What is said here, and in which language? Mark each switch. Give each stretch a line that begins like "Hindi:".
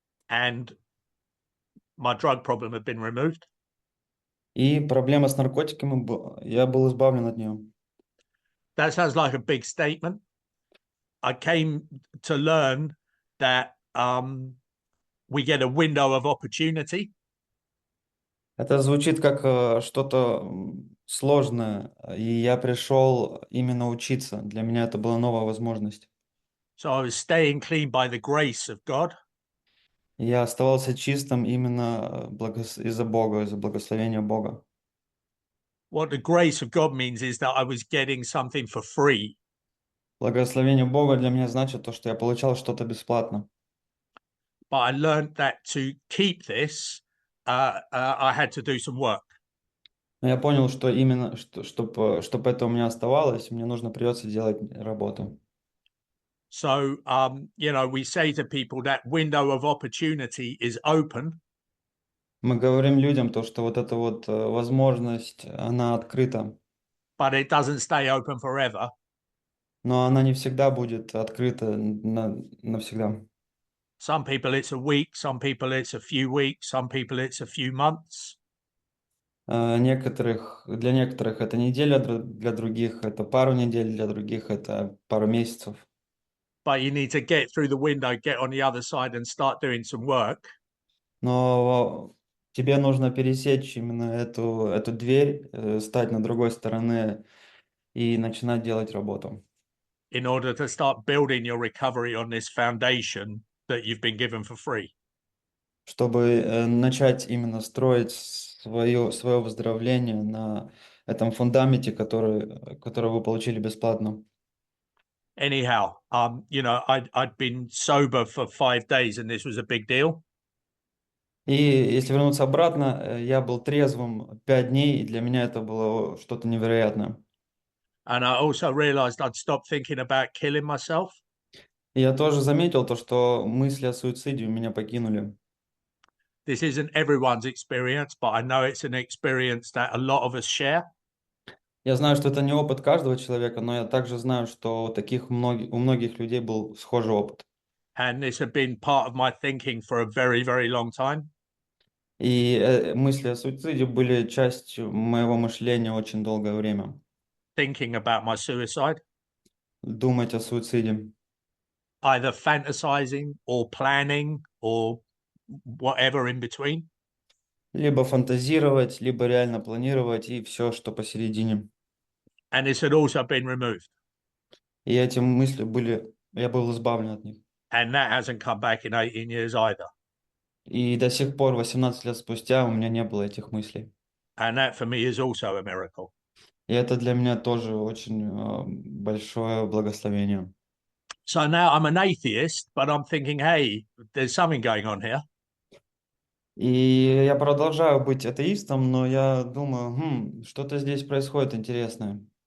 English: And my drug problem had been removed.
Russian: И проблема с наркотиками, я был избавлен от нее.
English: That sounds like a big statement. I came to learn that we get a window of opportunity.
Russian: Это звучит как что-то сложное, и я пришел именно учиться. Для меня это была новая возможность.
English: So I was staying clean by the grace of God.
Russian: И я оставался чистым именно из-за Бога, из-за благословения Бога.
English: What the grace of God means is that I was getting something for free.
Russian: Благословение Бога для меня значит то, что я получал что-то бесплатно.
English: But I learned that to keep this, I had to do some work.
Russian: Но я понял, что именно, чтобы это у меня оставалось, мне придется делать работу.
English: So, we say to people that window of opportunity is open.
Russian: Мы говорим людям то, что вот эта вот возможность, она открыта,
English: But it doesn't stay open forever.
Russian: но она не всегда будет открыта навсегда.
English: Some people it's a week, some people it's a few weeks, some people it's a few months.
Russian: Для некоторых это неделя, для других это пару недель, для других это пару месяцев.
English: But you need to get through the window, get on the other side and start doing some work.
Russian: Но тебе нужно пересечь именно эту дверь, стать на другой стороне и начинать делать работу,
English: In order to start building your recovery on this foundation that you've been given for free.
Russian: чтобы начать именно строить свое выздоровление на этом фундаменте, который вы получили бесплатно.
English: Anyhow, I'd been sober for 5 days and this was a big deal.
Russian: И если вернуться обратно, я был трезвым 5 дней, и для меня это было что-то невероятное.
English: And I also realized I'd stopped thinking about killing myself.
Russian: И я тоже заметил то, что мысли о суициде меня покинули.
English: This isn't everyone's experience, but I know it's an experience that a lot of us share.
Russian: Я знаю, что это не опыт каждого человека, но я также знаю, что у многих людей был схожий опыт.
English: And this had been part of my thinking for a very, very long time.
Russian: И мысли о суициде были частью моего мышления очень долгое время.
English: Thinking about my suicide,
Russian: Думать о суициде.
English: either fantasizing or planning or whatever in between.
Russian: Либо фантазировать, либо реально планировать, и все, что посередине.
English: And this had also been removed.
Russian: И эти мысли я был избавлен от них.
English: And that hasn't come back in 18 years either.
Russian: И до сих пор, 18 лет спустя, у меня не было этих мыслей.
English: And that for me is also a miracle.
Russian: И это для меня тоже очень большое благословение.
English: So now I'm an atheist, but I'm thinking, hey, there's something going on here.
Russian: И я продолжаю быть атеистом, но я думаю, что-то здесь происходит интересное.